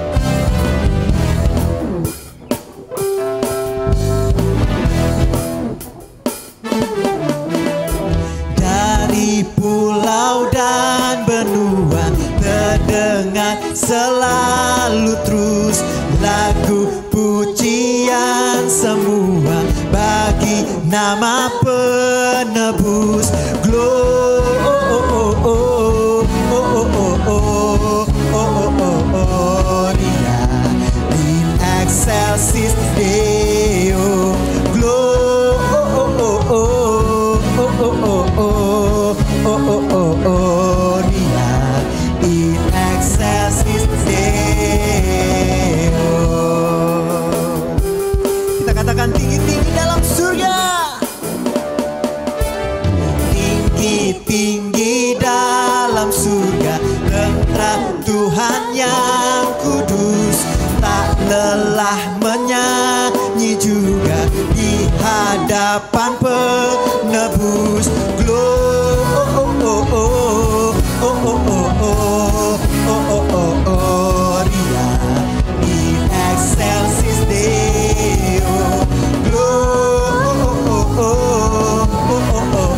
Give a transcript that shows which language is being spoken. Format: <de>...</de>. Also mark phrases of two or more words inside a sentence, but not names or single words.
<id>Dari pulau dan benua terdengar selalu terus lagu pujian semua bagi nama penebus.</id> <la>Gloria in excelsis Deo. Gloria in excelsis Deo.</la> <id>Kita katakan tinggi-tinggi dalam surga, tinggi-tinggi dalam surga, tentara Tuhan yang kudus, tak lelah menyanyi juga di hadapan penebus.</id> <la>Gloria in excelsis Deo. Gloria</la>